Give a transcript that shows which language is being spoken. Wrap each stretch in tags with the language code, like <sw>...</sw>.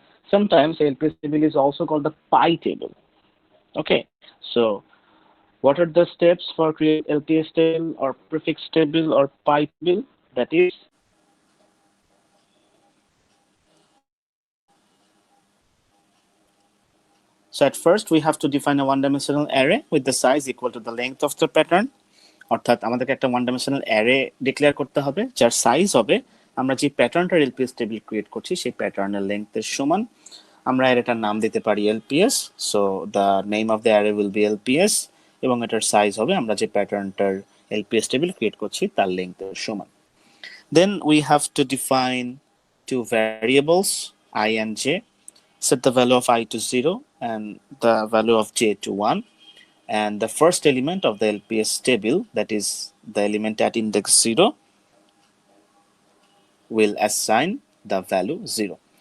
<en>Sometimes LPS table is also called the pi table. Okay, so what are the steps for create LPS table or prefix table or pi table? That is, so at first we have to define a one-dimensional array with the size equal to the length of the pattern.</en> <bn>অর্থাৎ আমাদেরকে একটা one dimensional array declare করতে হবে যার size হবে আমরা যে প্যাটার্নটার LPS table create করছি সেই প্যাটার্নের লেন্থের সমান। আমরা অ্যারেটার নাম দিতে পারি LPS,</bn> <en>so the name of the array will be LPS</en> <bn>এবং এটার সাইজ হবে আমরা যে প্যাটার্নটার LPS টেবিল ক্রিয়েট করছি তার লেন্থের সমান।</bn> <en>Then we have to define two variables I and J, set the value of I to 0 and the value of J to 1. And the first element of the LPS table, that is the element at index 0, will assign the value 0.</en>